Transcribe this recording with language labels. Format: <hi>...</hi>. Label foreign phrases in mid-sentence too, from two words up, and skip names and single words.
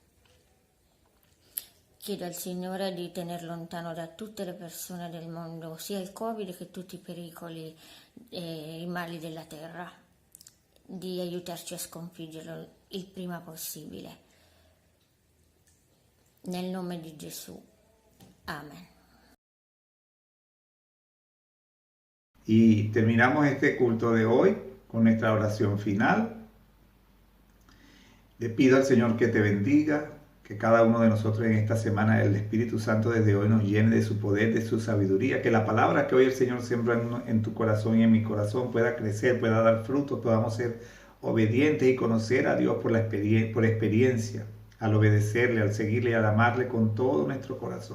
<it>Chiedo al Signore di tenere lontano da tutte le persone del mondo sia il Covid che tutti i pericoli e i mali della terra, di aiutarci a sconfiggerlo il prima possibile. Nel nome di Gesù. Amen.</it> <es>Y terminamos este culto de hoy con nuestra oración final. Le pido al Señor que te bendiga, que cada uno de nosotros en esta semana el Espíritu Santo desde hoy nos llene de su poder, de su sabiduría, que la palabra que hoy el Señor siembra en tu corazón y en mi corazón pueda crecer, pueda dar frutos, podamos ser obedientes y conocer a Dios por experiencia, al obedecerle, al seguirle y al amarle con todo nuestro corazón.</es>